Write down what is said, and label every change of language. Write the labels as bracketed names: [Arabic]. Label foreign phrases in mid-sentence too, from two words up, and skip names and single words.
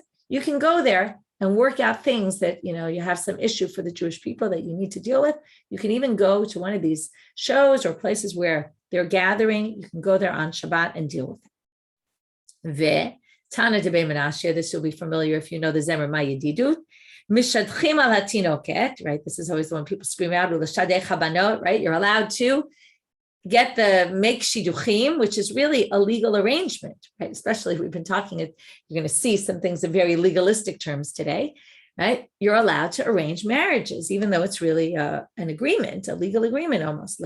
[English] You can go there and work out things that, you know, you have some issue for the Jewish people that you need to deal with. You can even go to one of these shows or places where they're gathering. You can go there on Shabbat and deal with it. Ve, [Aramaic] תנא דמנשה, [English] this will be familiar if you know the Zemer Mayedidut. [Hebrew] משדכים על התינוקת, [English] right? This is always the one people scream out, right? You're allowed to make shiduchim, which is really a legal arrangement, right? Especially if we've been talking, you're going to see some things in very legalistic terms today, right? You're allowed to arrange marriages, even though it's really an agreement, a legal agreement almost.